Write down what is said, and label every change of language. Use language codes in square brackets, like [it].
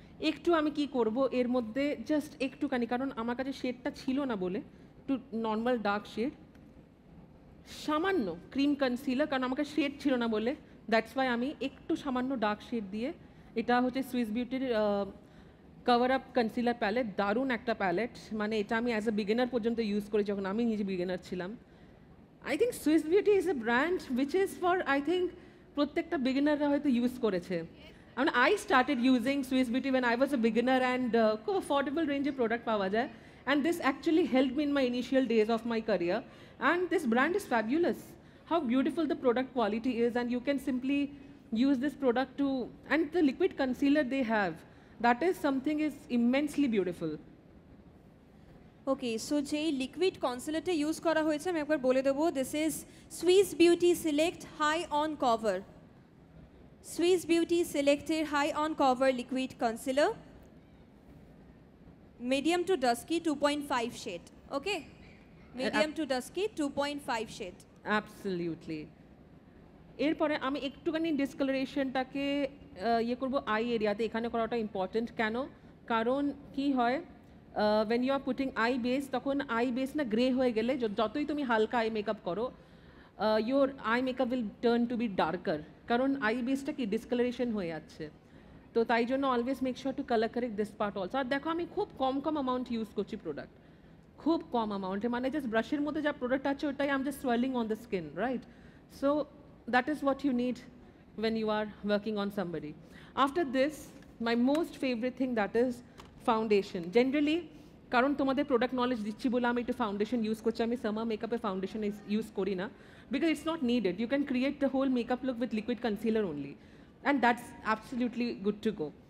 [bn] একটু আমি কি করব এর মধ্যে জাস্ট একটুখানি, কারণ আমার কাছে শেডটা ছিল না বলে, একটু নর্মাল ডার্ক শেড, সামান্য ক্রিম কনসিলার, কারণ আমাকে শেড ছিল না বলে, [en] that's why [bn] আমি একটু সামান্য ডার্ক শেড দিয়ে, এটা হচ্ছে Swiss বিউটির cover up concealer palette, দারুণ একটা প্যালেট, মানে এটা আমি [en] as a beginner [bn] পর্যন্ত ইউজ করি যখন আমি নিজে বিগিনার ছিলাম। [en] I think Swiss Beauty is a brand which is for, I think [bn] প্রত্যেকটা বিগিনাররা হয়তো ইউজ করেছে। [en] I started using Swiss Beauty when I was a beginner, and [bn] খুব [en] affordable range of product [bn] পাওয়া যায়, [en] and this actually helped me in my initial days of my career, and this brand is fabulous. How beautiful the product quality is, and you can simply use this product to, and the liquid concealer they have, that is something is immensely beautiful. [bn] Okay, so যেই liquid কনসিলারটা use করা হয়েছে আমি একবার বলে দেবো, [en] this is Swiss Beauty select high on cover, [bn] Swiss beauty সিলেক্টের high on cover liquid concealer, medium to dusky 2.5 shade. [en] Okay, medium to dusky 2.5 shade. Absolutely. [bn] এরপরে আমি একটুখানি ডিসকালারেশনটাকে ইয়ে করবো আই এরিয়াতে, এখানে করাটা ইম্পর্টেন্ট। কেন? কারণ কি হয়, [en] when you are putting eye base, [bn] তখন আই বেস না গ্রে হয়ে গেলে যতই তুমি হালকা আই মেকআপ করো, [en] your eye makeup will turn to be darker, [bn] কারণ আই বেসটা কি ডিসকালারেশন হয়ে যাচ্ছে। তো তাই জন্য [en] Always make sure to colour correct this part also. [bn] আর দেখো আমি খুব কম অ্যামাউন্ট ইউজ করছি প্রোডাক্ট, খুব কম অ্যামাউন্টে, মানে জাস্ট ব্রাশের মধ্যে যা প্রোডাক্ট আছে ওটাই [en] Um just swelling on the skin, right? So that is what you need when you are working on somebody. After this, my most favorite thing, that is foundation. Generally, [bn] কারণ তোমাদের product knowledge দিচ্ছি বলে আমি একটু foundation use করছি, আমি summer মেকআপে foundation use করি না, [en] because it's not needed. You can create the whole makeup look with liquid concealer only, and that's absolutely good to go.